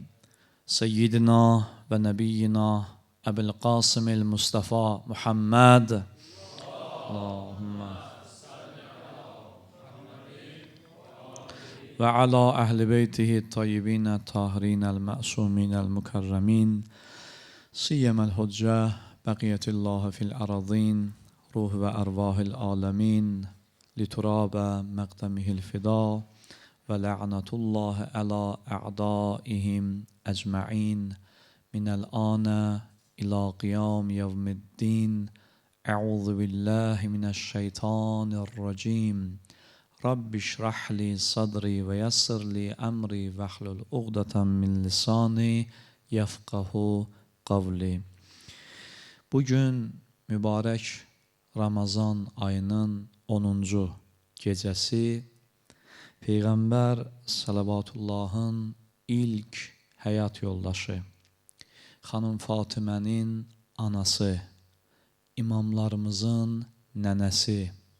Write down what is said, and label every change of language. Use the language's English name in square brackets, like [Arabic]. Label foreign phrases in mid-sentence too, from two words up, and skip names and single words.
[Arabic] سيدنا ونبينا أبي القاسم المصطفى محمد. اللهم وعلى أهل بيته الطيبين الطاهرين المعصومين المكرمين. سيما الحجة بقية الله في الأرضين. روح و ارواح العالمين لتراب مقدمه الفدا و لعنة الله على اعدائهم اجمعين من الآن الى قيام يوم الدين. اعوذ بالله من الشيطان الرجيم. رب اشرح لي صدري ويسر لي امري واحلل عقدة من لساني يفقه قولي. [Azerbaijani] Bugün mübarək Ramazan ayının 10-cu gecəsi Peyğəmbər Salavatullahın ilk həyat yoldaşı, xanım Fatimənin anası, imamlarımızın nənəsi,